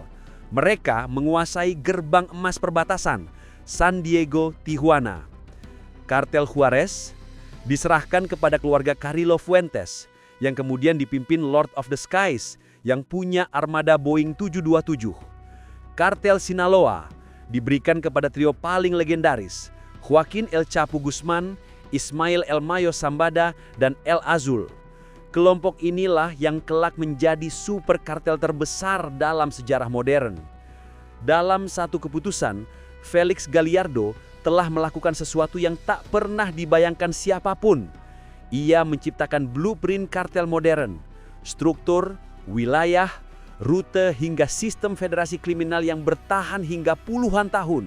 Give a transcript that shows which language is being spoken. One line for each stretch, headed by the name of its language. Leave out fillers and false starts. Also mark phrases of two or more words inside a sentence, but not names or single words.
Indonesian: Mereka menguasai gerbang emas perbatasan, San Diego, Tijuana. Kartel Juarez diserahkan kepada keluarga Carrillo Fuentes, yang kemudian dipimpin Lord of the Skies, yang punya armada Boeing 727. Kartel Sinaloa diberikan kepada trio paling legendaris, Joaquin El Chapo Guzman, Ismael El Mayo Zambada, dan El Azul. Kelompok inilah yang kelak menjadi super kartel terbesar dalam sejarah modern. Dalam satu keputusan, Felix Gallardo telah melakukan sesuatu yang tak pernah dibayangkan siapapun. Ia menciptakan blueprint kartel modern, struktur, wilayah, rute hingga sistem federasi kriminal yang bertahan hingga puluhan tahun.